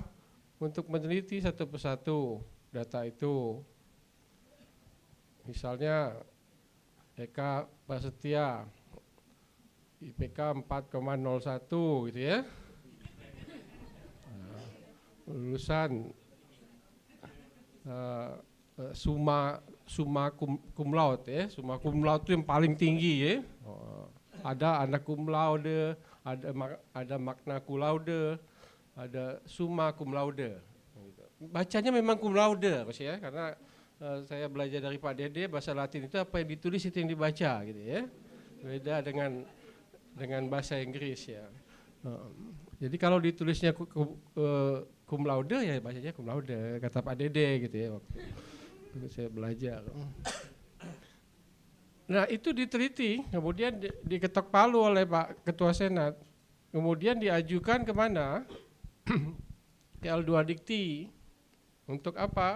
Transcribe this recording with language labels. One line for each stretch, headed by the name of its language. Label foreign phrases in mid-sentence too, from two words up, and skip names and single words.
Indonesian: Untuk meneliti satu persatu data itu. Misalnya Eka Prasetya IPK 4,01 gitu ya. Lulusan
Latin: summa cum laude
Indonesian: ya,
Latin: summa cum laude
Indonesian: itu yang paling tinggi ya. Ada anak
Latin: cum laude,
Indonesian: ada
Latin: magna cum laude,
Indonesian: ada
Latin: summa cum laude.
Indonesian: Bacanya memang
Latin: cum laude
Indonesian: ya, karena saya belajar dari Pak Dede, bahasa Latin itu apa yang ditulis itu yang dibaca gitu ya. Beda dengan bahasa Inggris ya. Jadi kalau ditulisnya
Latin: cum laude
Indonesian: ya bacanya
Latin: cum laude,
Indonesian: kata Pak Dede gitu ya waktu saya belajar. Nah itu diteliti, kemudian diketok palu oleh Pak Ketua Senat, kemudian diajukan kemana? Ke L2 Dikti. Untuk apa?